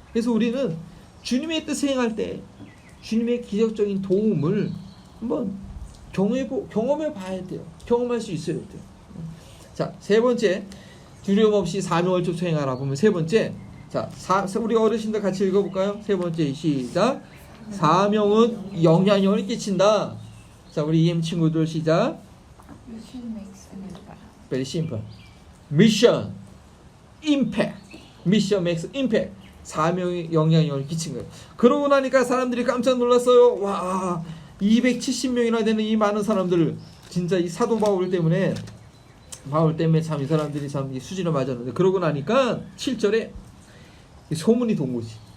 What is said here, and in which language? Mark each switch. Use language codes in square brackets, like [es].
[ko] 그래서 우리는 주님의 뜻을 행할 때 주님의 기적적인 도움을 한번 경험해 봐야 돼요. 경험할 수 있어야 돼요. 자, 세 번째, 두려움 없이 사명을 쫓아 행하라 보면 세 번째, 자, 우리 어르신들 같이 읽어볼까요? 세 번째, 시작. 사명은 영향력을 끼친다. 자, 우리 EM 친구들 시작. [en] Very simple. Mission, impact. Mission makes impact. [ko] 사명의 영향력을 끼친 거예요. 그러고 나니까 사람들이 깜짝 놀랐어요. 와, 270명이나 되는 이 많은 사람들을 진짜 이 사도 바울 때문에 참 이 사람들이 참 이 수준을 맞았는데, 그러고 나니까 7절에 소문이 돈 거지.